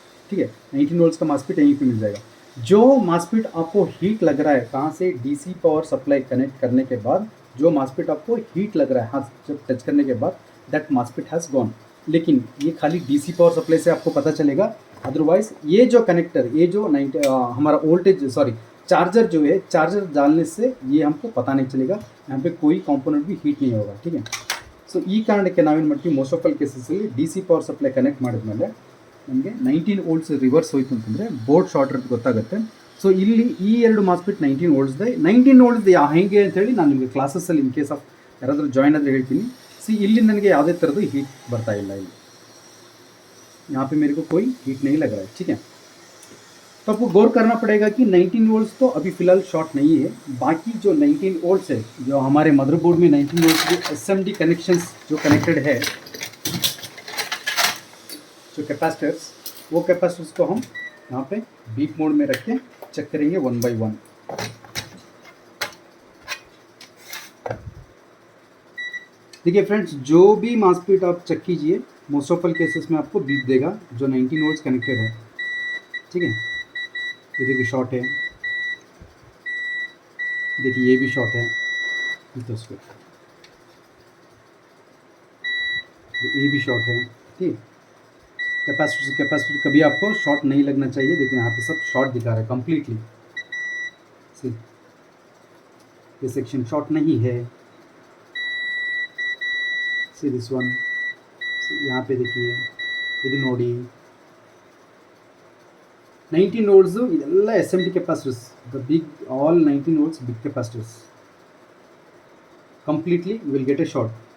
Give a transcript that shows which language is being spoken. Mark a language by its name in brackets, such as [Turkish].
[Hindi] ठीक है, 19 वोल्ट्स का मासफीट यहीं पे मिल जाएगा। जो मासफीट आपको हीट लग रहा है कहाँ से, डीसी पावर सप्लाई कनेक्ट करने के बाद जो मासफीट आपको हीट लग रहा है हाथ जब टच करने के बाद, [English] That मासफीट has gone. [Hindi] लेकिन ये खाली डीसी पावर सप्लाई से आपको पता चलेगा, अदरवाइज ये जो कनेक्टर, ये जो हमारा वोल्टेज सॉरी चार्जर जो है, चार्जर डालने से ये हमको पता नहीं चलेगा, यहाँ पे कोई कंपोनेंट भी हीट नहीं होगा, ठीक है। [Kannada] ಸೊ ಈ ಕಾರಣಕ್ಕೆ ನಾವೇನು ಮಾಡ್ತೀವಿ, most of all ಕೇಸಸಲ್ಲಿ D C power supply connect ಮಾಡಿದ್ಮೇಲೆ ನಮಗೆ 19 ವೋಲ್ಟ್ಸ್ ರಿವರ್ಸ್ ಹೋಯ್ತು ಅಂತಂದರೆ ಬೋರ್ಡ್ ಶಾರ್ಟ್ ಇರೋದು ಗೊತ್ತಾಗುತ್ತೆ. ಸೊ ಇಲ್ಲಿ ಈ ಎರಡು ಮಾಸ್ಫಿಟ್ 19 ವೋಲ್ಟ್ಸ್ದೆ, 19 ವೋಲ್ಟ್ಸ್ ಹೇಗೆ ಅಂತೇಳಿ ನಾನು ನಿಮಗೆ ಕ್ಲಾಸಸ್ಸಲ್ಲಿ ಇನ್ ಕೇಸ್ ಆಫ್ ಯಾರಾದರೂ ಜಾಯ್ನ್ ಆದರೆ ಹೇಳ್ತೀನಿ. ಸಿ ಇಲ್ಲಿ ನನಗೆ ಯಾವುದೇ ಥರದ್ದು ಹೀಟ್ ಬರ್ತಾ ಇಲ್ಲ, ಇಲ್ಲಿ [Hindi] यहाँ पे मेरे को कोई हीट नहीं लग रहा है, ठीक है। तो आपको गौर करना पड़ेगा कि 19 वोल्ट्स तो अभी फ़िलहाल शॉर्ट नहीं है, बाकी जो 19 वोल्ट्स है, जो हमारे मदरबोर्ड में 19 वोल्ट्स के एसएमडी कनेक्शंस जो कनेक्टेड है, जो कैपेसिटर्स, वो कैपेसिटर्स को हम यहाँ पे बीप मोड में रख के चेक करेंगे 1 by 1। देखिए फ्रेंड्स, जो भी मासफीट आप चेक कीजिए, मोस्ट ऑफ ऑल केसेस में आपको बीप देगा जो 19 वोल्ट्स कनेक्टेड है, ठीक है। ये देखिए शॉर्ट है, देखिए ये भी शॉर्ट है, ये भी शॉर्ट है, ठीक। कैपेसिटर से कैपेसिटर कभी आपको शॉर्ट नहीं लगना चाहिए। देखिए यहाँ पे सब शॉर्ट दिखा रहा है कम्प्लीटली, ये सेक्शन शॉर्ट नहीं है। [English] see this one, [Hindi] यहाँ पे देखिए [Kannada] ಇದು ನೋಡಿ 19 ವೋಲ್ಟ್ಸ್ ಇದೆಲ್ಲ S M T capacitors, the big all 19 volts big capacitors, [English] Completely you will get a short.